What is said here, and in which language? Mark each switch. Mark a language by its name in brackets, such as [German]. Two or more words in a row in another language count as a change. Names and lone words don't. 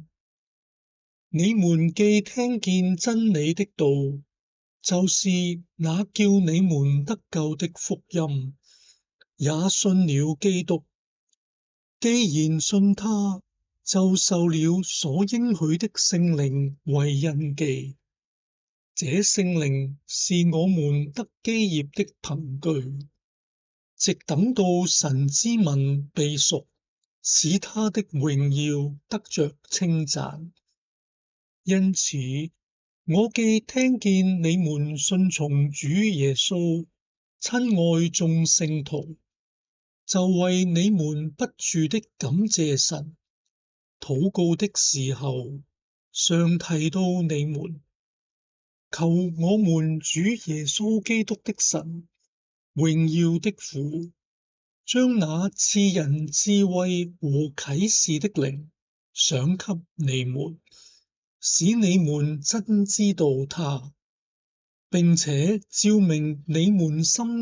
[Chinese] 你們既聽見真理的道，就是那叫你們得救的福音，也信了基督。既然信他，就受了所應許的聖靈為印記。這聖靈是我們得基業的憑據，直等到神之民被贖，使他的榮耀得着稱讚。因此，我既聽見你們信從主耶穌，親愛眾聖徒，就為你們不住的感謝神，禱告的時候，常提到你們。求我們主耶穌基督的神，榮耀的父，將那賜人智慧和啟示的靈賞給你們，使你們真知道他，並且照明你們心